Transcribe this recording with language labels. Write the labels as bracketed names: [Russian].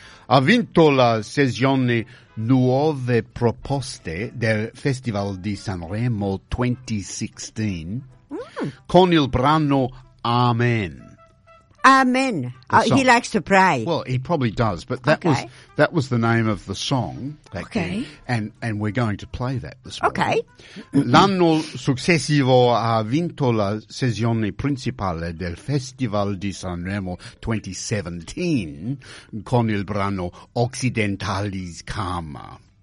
[Italian] Ha vinto la sessione Nuove Proposte del Festival di Sanremo 2016 con il brano Amen. [English] Amen. He likes to pray. Well, he probably does, but that was the name of the song. Okay. And we're going to play that this morning. Okay. [Italian] L'anno successivo ha vinto la sessione principale del Festival di Sanremo 2017 con il brano Occidentalis Karma.